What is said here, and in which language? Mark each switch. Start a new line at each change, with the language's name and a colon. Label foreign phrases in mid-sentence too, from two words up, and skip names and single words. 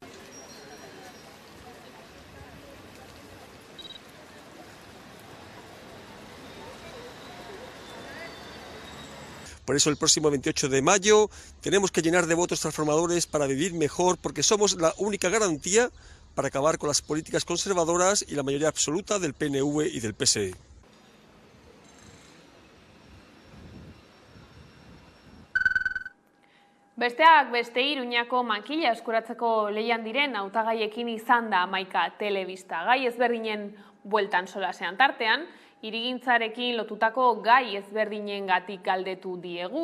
Spanish: Por eso el próximo 28 de mayo tenemos que llenar de votos transformadores para vivir mejor, porque somos la única garantía para acabar con las políticas conservadoras y la mayoría absoluta del PNV y del PSE.
Basque: Besteak beste Iruñako makila eskuratzeko lehian diren hautagaiekin izan da 11 telebista. Gai ezberdinen bueltan solasean tartean, hirigintzarekin lotutako gai ezberdinengatik galdetu diegu.